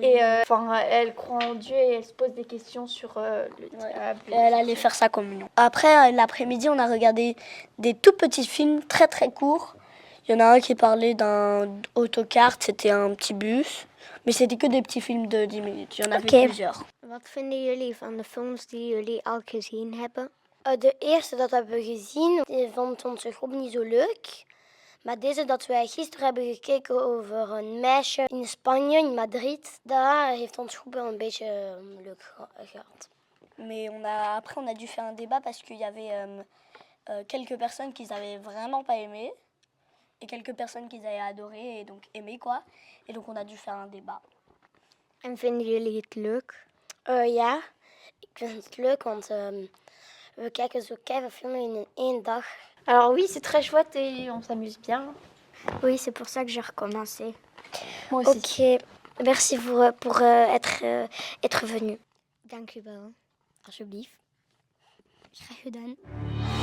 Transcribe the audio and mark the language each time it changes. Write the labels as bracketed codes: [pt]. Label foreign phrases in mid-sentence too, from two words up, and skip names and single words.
[fr] et elle croit en Dieu et elle se pose des questions sur le diable. Et elle allait faire sa communion. Après, l'après-midi, on a regardé des tout petits films très très courts. Il y en a un qui parlait d'un autocar, c'était un petit bus. Mais c'était que des petits films de 10 minutes. Il y en avait plusieurs. [nl] Wat vinden jullie van de films die jullie al gezien hebben? De eerste dat hebben we gezien, die vond onze groep niet zo leuk. Maar deze dat wij gisteren hebben gekeken over een meisje in Spanje, in Madrid, daar heeft ons groep wel een beetje leuk gehad. [fr] Mais après, on a dû faire un débat parce qu'il y avait quelques personnes qui n'avaient vraiment pas aimé et quelques personnes qui avaient adoré et donc aimé quoi. Et donc on a dû faire un débat. [nl] En vinden jullie het leuk? Ja, ik vind het leuk, want we kijken zo keiveel films in één dag. [fr] Alors oui, c'est très chouette et on s'amuse bien. Oui, c'est pour ça que j'ai recommencé. Moi aussi. Ok, merci pour être venu. [nl] Dank u wel, alsjeblieft. Graag gedaan.